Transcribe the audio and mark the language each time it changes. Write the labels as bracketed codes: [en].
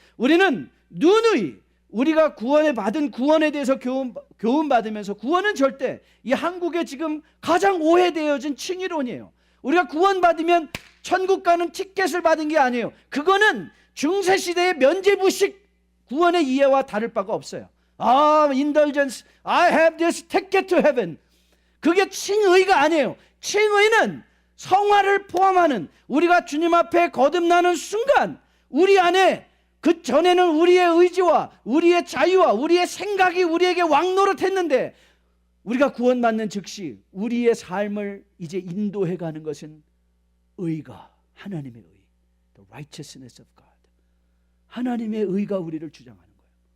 [ko] 우리는 누누이 우리가 구원에 받은 구원에 대해서 교훈 받으면서, 구원은 절대 이 한국에 지금 가장 오해되어진 칭의론이에요. 우리가 구원 받으면 천국 가는 티켓을 받은 게 아니에요. 그거는 중세시대의 면죄부식 구원의 이해와 다를 바가 없어요. [en] indulgence, I have this ticket to heaven. [ko] 그게 칭의가 아니에요. 칭의는 성화를 포함하는, 우리가 주님 앞에 거듭나는 순간 우리 안에, 그 전에는 우리의 의지와 우리의 자유와 우리의 생각이 우리에게 왕노릇했는데, 우리가 구원받는 즉시 우리의 삶을 이제 인도해 가는 것은 의가, 하나님의 의, [en] the righteousness of God, [ko] 하나님의 의가 우리를 주장하는 거예요.